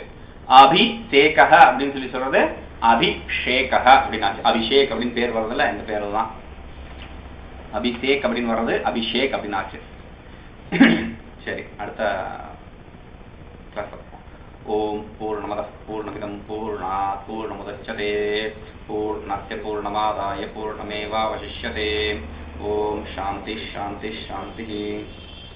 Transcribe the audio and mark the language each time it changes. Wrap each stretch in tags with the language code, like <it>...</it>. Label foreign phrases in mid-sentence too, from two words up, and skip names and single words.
<ta>அபிஷேக அப்படின்னு சொல்லி சொல்றது அபிஷேக அப்படின்னாச்சு. அபிஷேக் அப்படின்னு பேர் வர்றதுல இந்த பேர் தான் அபிஷேக் அப்படின்னு வர்றது அபிஷேக் அப்படின்னாச்சு. சரி, அடுத்த கிளாஸ்.</ta> <sa>ओम् पूर्णमदः पूर्णमिदं पूर्णात् पूर्णमुदच्यते पूर्णस्य पूर्णमादाय पूर्णमेवावशिष्यते. ओम् शान्तिः शान्तिः शान्तिः.</sa>